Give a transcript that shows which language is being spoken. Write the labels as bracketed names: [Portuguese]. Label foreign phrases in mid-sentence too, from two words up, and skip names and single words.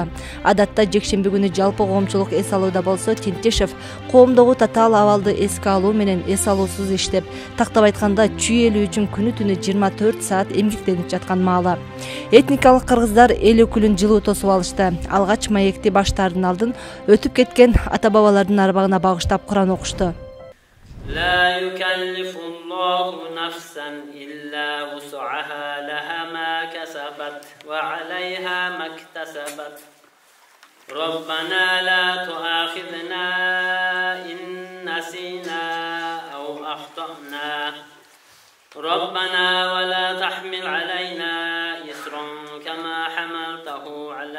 [Kyrgyz] Адатта жекшемби күнү жалпы коомчулук эс алууда болсо, Тентишев коомдогу татаал абалды эске алуу менен эс алуусуз иштеп, тактап айтканда Чүй эли үчүн күнү-түнү 24 саат эмгектенип жаткан маалы. Этникалык кыргыздар эл өкүлүн жылуу тосуп алышты. Алгач маекти баштардын алдын өтүп кеткен ата-бабалардын арбагына багыштап Куран окушту. [Arabic] لا يكلف الله نفسا إلا وسعها لها ما كسبت وعليها ما اكتسبت ربنا لا تؤاخذنا إن نسينا أو أخطأنا ربنا ولا تحمل علينا إصرا كما حملته على